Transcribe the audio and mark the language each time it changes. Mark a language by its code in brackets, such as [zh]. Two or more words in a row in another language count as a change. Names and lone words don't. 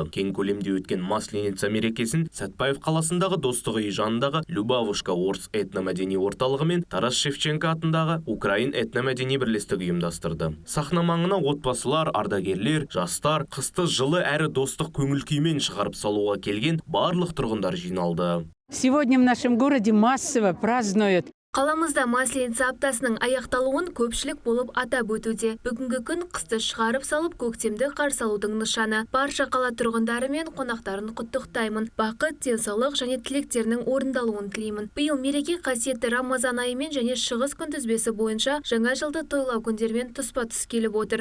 [kk] Кең көлемде өткен Масленица мерекесін Сәтбаев қаласындағы Достық үйі жанындағы Любавушка орыс этномәдени орталығы мен Тарас Шевченко атындағы Украин этномәдени бірлестігі ұйымдастырды. Сахна маңына отбасылар, ардагерлер, жастар, қысты жылы әрі достық көңіл-күймен шығарып салуға келген барлық тұрғындар жиналды. [ru] Сегодня в нашем городе массово празднуют [kk] Қаламызда Масленица аптасының аяқталуын көпшілік болып атап өтуде. Бүгінгі күн қысты шығарып салып, көктемді қарсы алудың нышаны. Барша қала тұрғындары мен қонақтарын құттықтаймын. Бақыт, денсаулық және тілектерінің орындалуын тілеймін. Биыл мереке қасиетті Рамазан айымен және шығыс күнтізбесі бойынша жаңа жылды тойлау күндермен тұспа-тұс келіп отыр.